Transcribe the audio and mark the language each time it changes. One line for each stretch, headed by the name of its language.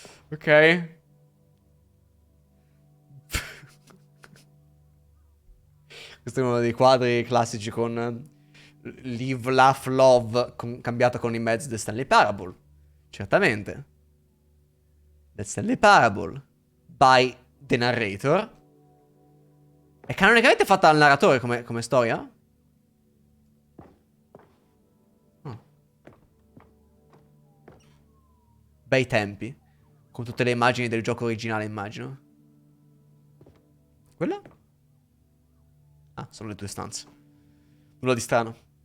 Italian: Ok. Questo è uno dei quadri classici con
English: Live, Laugh, Love
Italian: cambiato con i mezzi The Stanley Parable. Certamente.
English: The Stanley Parable by the narrator.
Italian: È canonicamente fatta dal narratore come storia? Oh. Bei tempi. Con tutte le immagini del gioco originale, immagino. Quella? Ah, sono le due stanze. Nulla di strano.